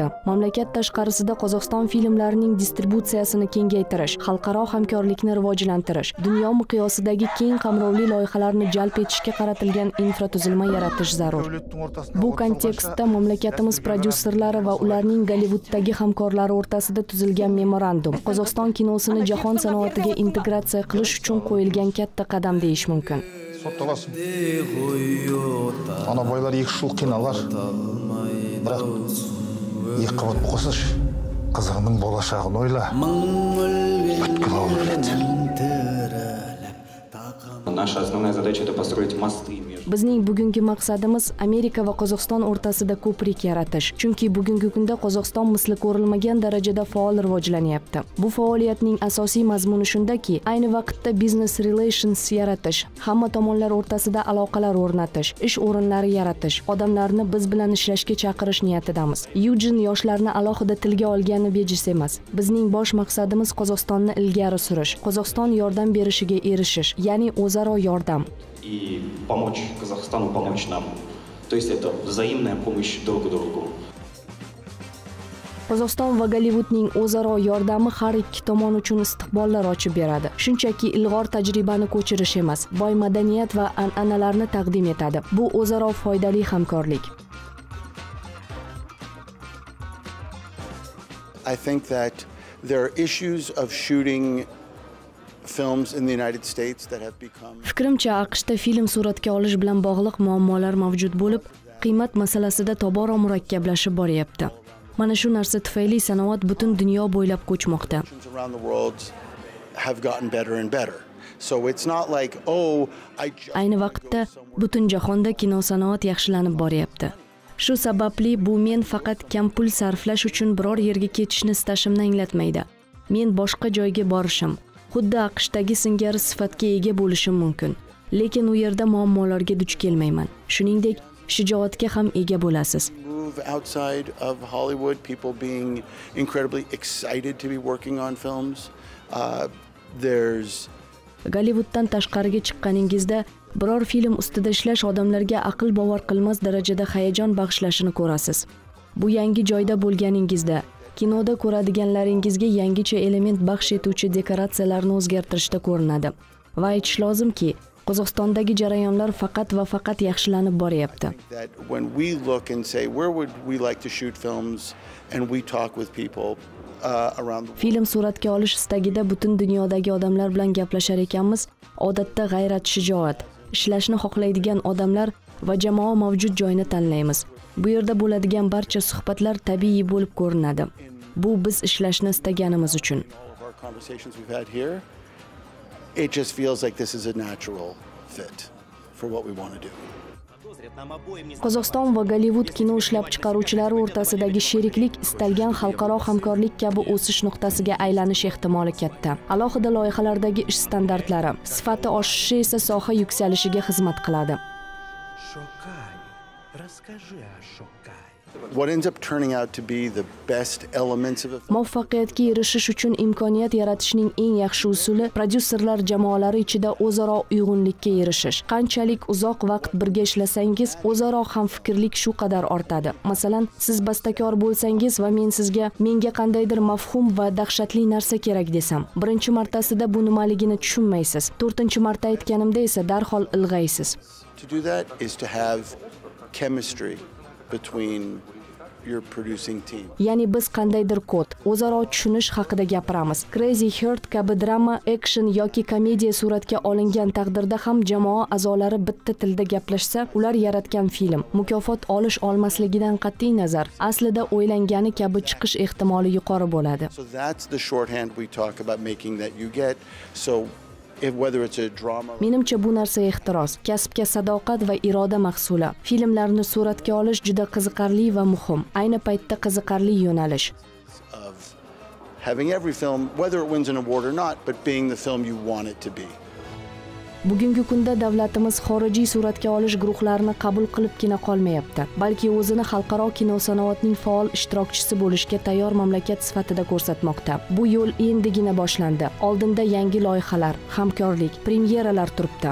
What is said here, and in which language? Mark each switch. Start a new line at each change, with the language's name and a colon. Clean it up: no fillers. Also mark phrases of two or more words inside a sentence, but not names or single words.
Uzbek: Mamlakat tashqarisida Qozog'iston filmlarining distributsiyasini kengaytirish, xalqaro hamkorlikni rivojlantirish, dunyo miqyosidagi keng qamrovli loyihalarni jalb etishga qaratilgan infratuzilma yaratish zarur. Bu kontekstda mamlakatimiz prodyuserlari va ularning Gollivuddagi hamkorlari o'rtasida tuzilgan memorandum Qozog'iston kinosini jahon sanoatiga integratsiya qilish uchun qo'yilgan katta qadam deyish mumkin.
Kazakh: Сотталасың. Ана байлар 2 жыл қиналар. Бірақ екі қабат қосыш. Қызыңның болашағын ойла. Бүткіл ауыл біледі.
Russian: Наша основная задача это построить мосты между.
Uzbek: Bizning bugungi maqsadimiz Amerika va Qozog'iston o'rtasida ko'prik yaratish. Chunki bugungi kunda Qozog'iston misli ko'rilmagan darajada faol rivojlanyapti. Bu faoliyatning asosiy mazmuni shundaki, ayni vaqtda
English: business relations
Uzbek: yaratish, hamma tomonlar o'rtasida aloqalar o'rnatish, ish o'rinlari yaratish, odamlarni biz bilan ishlashga chaqirish niyatidamiz. Eugene yoshlarni alohida tilga olgani bejiz emas. Bizning bosh maqsadimiz Qozog'istonni ilgari surish, Qozog'iston yordam berishiga erishish, ya'ni o'zaro yordam.
Russian: И помочь Казахстану помочь нам. То есть это взаимная помощь друг другу.
Uzbek: Qozog'iston va Gollivuddning o'zaro yordami har ikki tomon uchun istiqbollar ochib beradi. Shunchaki ilg'or tajribani ko'chirish emas, boy madaniyat va an'analarni taqdim etadi. Bu o'zaro foydali hamkorlik.
English: I think that there are issues of shooting films in the United States that have become.
Uzbek: Fikrimcha, AQShda film suratga olish bilan bog'liq muammolar mavjud bo'lib, qiymat masalasida tobora murakkablashib boryapti. Mana shu narsa tufayli sanoat butun dunyo bo'ylab ko'chmoqda.
English: Around the world have gotten better and better. So it's not like, oh,
Uzbek: Ayni vaqtda butun jahonda kino sanoat yaxshilanib boryapti. Shu sababli bu men faqat kam pul sarflash uchun biror yerga ketishni istashimni anglatmaydi. Men boshqa joyga borishim, xuddi AQShdagi singari sifatga ega bo'lishim mumkin. Lekin u yerda muammolarga duch kelmayman. Shuningdek, shijoatga ham ega bo'lasiz.
English: Outside of Hollywood, people being incredibly excited to be working on films. There's
Uzbek: Gollivudddan tashqariga chiqqaningizda biror film ustida ishlash odamlarga aql bovar qilmas darajada hayajon bag'ishlashini ko'rasiz. Bu yangi joyda bo'lganingizda kinoda ko'radiganlaringizga yangicha element baxsh etuvchi dekoratsiyalarni o'zgartirishda ko'rinadi. Va aytish lozimki, Qozog'istondagi jarayonlar faqat va faqat yaxshilanib boryapti.
English: When we look and say where would we like to shoot films and we talk with people around the world.
Uzbek: Film suratga olish istagida butun dunyodagi odamlar bilan gaplashar ekanmiz. Odatda g'ayrat, shijoat, ishlashni xohlaydigan odamlar va jamoa mavjud joyni tanlaymiz. Bu yerda bo'ladigan barcha suhbatlar tabiiy bo'lib ko'rinadi. Bu biz ishlashni istaganimiz uchun.
English: It just feels like this is a natural fit for what we want to do.
Uzbek: Qozog'iston va Gollivud kino ishlab chiqaruvchilari o'rtasidagi sheriklik istalgan xalqaro hamkorlik kabi o'sish nuqtasiga aylanish ehtimoli katta. Alohida loyihalardagi ish standartlari, sifati oshishi esa soha yuksalishiga xizmat qiladi.
English: What ends up turning out to be the best elements of a film.
Uzbek: Muvaffaqiyatga erishish uchun imkoniyat yaratishning eng yaxshi usuli prodyuserlar jamoalari ichida o'zaro uyg'unlikka erishish. Qanchalik uzoq vaqt birga ishlasangiz, o'zaro hamfikrlik shu qadar ortadi. Masalan, siz bastakor bo'lsangiz va men sizga menga qandaydir mafhum va dahshatli narsa kerak desam, birinchi martasida bu nimaligini tushunmaysiz. 4-marta aytganimda esa darhol ilg'aysiz.
English: To do that is to have chemistry between your producing team.
Uzbek: Ya'ni biz qandaydir kod, o'zaro tushunish haqida gapiramiz. Crazy Heart kabi drama, action yoki komediya suratga olingan taqdirda ham jamoa a'zolari bitta tilda gaplashsa, ular yaratgan film mukofot olish olmasligidan qat'iy nazar, aslida o'ylangani kabi chiqish ehtimoli yuqori bo'ladi.
English: So that's the shorthand we talk about making that you get. So whether it's a drama.
Uzbek: Menimcha bu narsa ehtiros, kasbga sadoqat va iroda mahsuli. Filmlarni suratga olish juda qiziqarli va muhim. Ayni paytda qiziqarli yo'nalish.
English: Having every film, whether it wins an award or not, but being the film you want it to be.
Uzbek: Bugungi kunda davlatimiz xorijiy suratga olish guruhlarini qabul qilibgina qolmayapti, balki o'zini xalqaro kino sanoatining faol ishtirokchisi bo'lishga tayyor mamlakat sifatida ko'rsatmoqda. Bu yo'l endigina boshlandi. Oldinda yangi loyihalar, hamkorlik, premyeralar turibdi.